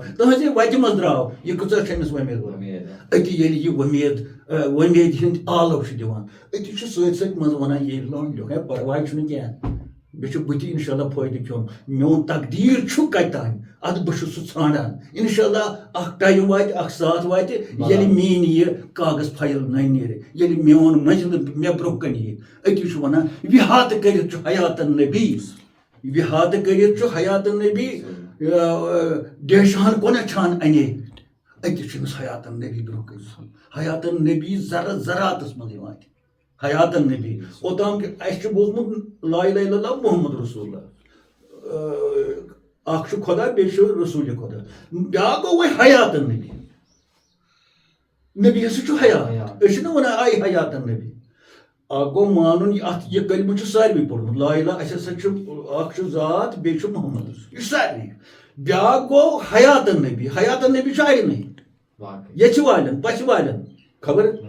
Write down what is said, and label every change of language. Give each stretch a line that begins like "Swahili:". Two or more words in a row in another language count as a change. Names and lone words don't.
Kashmiri: تُہنٛزِ وتہِ منٛز درٛاو یہِ کۭژاہ چھِ أمِس وۄمید أتی ییٚلہِ یہِ وۄمید ہُنٛد آلو چھُ دِوان أتی چھُ سۭتۍ سۭتۍ منٛزٕ ونان ییٚلہِ لونٛڈ ہے پرواے چھُنہٕ کینٛہہ مےٚ چھُ بٕتھِ
Arabic: انشاء اللہ
Kashmiri: فٲیدٕ کھیوٚن میون تقدیٖر چھُ کتہِ تانۍ ادٕ بہٕ چھُس سُہ ژھانڈان
Arabic: انشاء اللہ
Kashmiri: اکھ ٹایم واتہِ اکھ ساتھ واتہِ ییٚلہِ میٲنۍ یہِ کاغذ فایل نٔنۍ نیرِ ییٚلہِ میون منزلہٕ مےٚ برونٛہہ کنہِ یی أتی چھُ ونان وِہاتہٕ کٔرِتھ چھُ حیاتن نبی وِہاتہٕ کٔرِتھ چھُ حیاتن نبی ڈیشان کۄنہ چھان انے أتی چھُ أمِس حیاتن نبی برونٛہہ کنہِ حیاتن نبی زرٕ زراتس منٛز یِوان حیاتن نبی اوٚتام اَسہِ چھُ بوٗزمُت
Arabic: لا اِلہَ اِلَّا اللہ محمد رسول اللہ
Kashmiri: اکھ چھُ خۄدا بیٚیہِ چھُ رسوٗلِ خۄدا بیٛاکھ گوٚو وۄنۍ حیاتن نبی نبی ہسا چھُ حیات أسۍ چھِنہ ونان آے حیاتن نبی گو مانُن یہ کلمہٕ چھُ ساروٕے پوٚرمُت
Arabic: لا اِلہ
Kashmiri: اَسہِ ہسا چھُ اکھ چھُ ذات بیٚیہِ چھُ محمد یہِ چھُ سارنٕے بیٛاکھ گوٚو حیات النبی حیات النبی چھُ آینٕے ییٚتہِ والٮ۪ن پَژھِ والٮ۪ن خبر